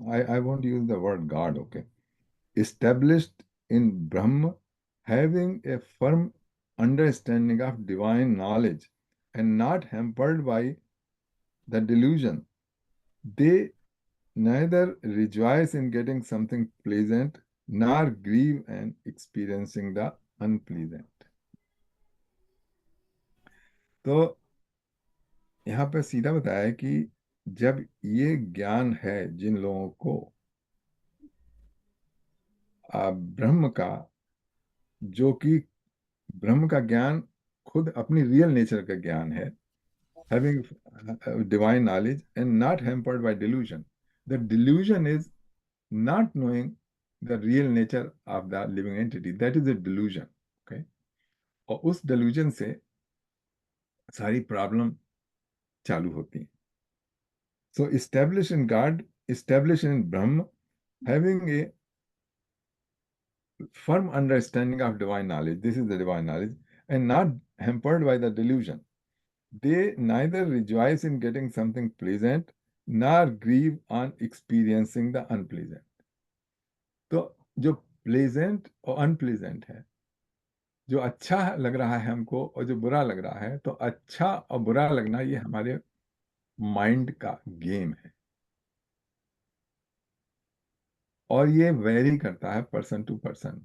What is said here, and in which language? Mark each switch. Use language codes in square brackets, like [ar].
[en] I won't use the word God, okay? Established in Brahm, having a firm understanding of divine knowledge and not hampered by the delusion. They neither rejoice in getting something pleasant nor grieve and experiencing the unpleasant. [hi] तो यहाँ पे सीधा बताया है कि जब ये ज्ञान है जिन लोगों को ब्रह्म का, जो कि ब्रह्म का ज्ञान खुद अपनी रियल नेचर का ज्ञान है, [en] having divine knowledge and not hampered by delusion. The delusion is not knowing the real nature of the living entity. That is a delusion. Okay? [hi] और उस delusion से सारी प्रॉब्लम चालू होती है। [en] So establish in God, establish in Brahma, having a firm understanding of divine knowledge. This is the divine knowledge, and not hampered by the delusion. They neither rejoice in getting something pleasant nor grieve on experiencing the unpleasant. [hi] तो जो pleasant और unpleasant है, जो अच्छा लग रहा है हमको और जो बुरा लग रहा है, तो अच्छा और बुरा लगना ये हमारे माइंड का गेम है, और ये वेरी करता है [en] Person to person.